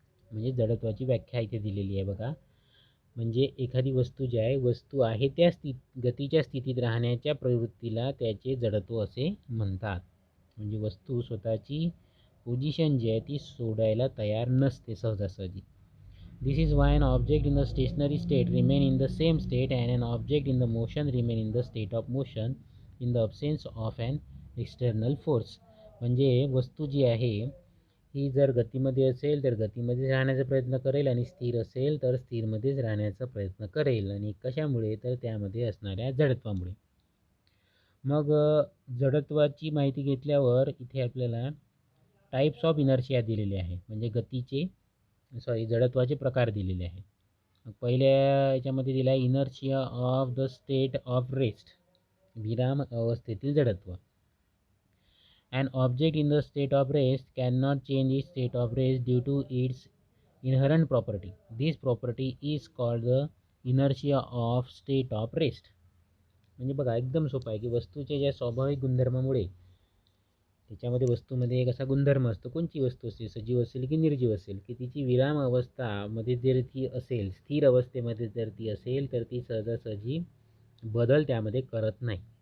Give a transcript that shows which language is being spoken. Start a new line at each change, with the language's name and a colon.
Marathi: म्हणजे जडत्वाची व्याख्या इथे दिलेली आहे बघा. म्हणजे एखादी वस्तू जी आहे, वस्तू आहे त्या गतीच्या स्थितीत राहण्याच्या प्रवृत्तीला त्याचे जडत्व असे म्हणतात. म्हणजे वस्तू स्वतःची पोझिशन जी आहे ती सोडायला तयार नसते सहजासहजी.
English: This is why an object in the stationary state remain in the same state and an object in the motion remain in the state of motion in the absence of an external force.
Marathi: म्हणजे वस्तू जी आहे ही जर गतीमध्ये असेल तर गतीमध्ये राहण्याचा प्रयत्न करेल आणि स्थिर असेल तर स्थिरमध्येच राहण्याचा प्रयत्न करेल. आणि कशामुळे तर त्यामध्ये असणाऱ्या जडत्वामुळे. मग जडत्वाची माहिती घेतल्यावर इथे आपल्याला
English: types of inertia
Marathi: दिलेले आहे, म्हणजे गतीचे जडत्वाचे प्रकार दिलेले आहेत. पहिल्या याच्यामध्ये दिला आहे
English: inertia of the state of rest,
Marathi: विराम अवस्थेतील जडत्व.
English: An object in the state of rest cannot change its state of rest due to its inherent property. This property is called the inertia of state of rest.
Marathi: म्हणजे बघा एकदम सोपं आहे की वस्तूच्या ज्या स्वाभाविक गुणधर्मामुळे, त्याच्यामध्ये वस्तूमध्ये एक असा गुणधर्म असतो, कोणची वस्तू असेल, सजीव असेल की निर्जीव असेल, की तिची विराम अवस्थामध्ये जर ती असेल, स्थिर अवस्थेमध्ये जर ती असेल तर ती सहजासहजी बदल त्यामध्ये करत नाही.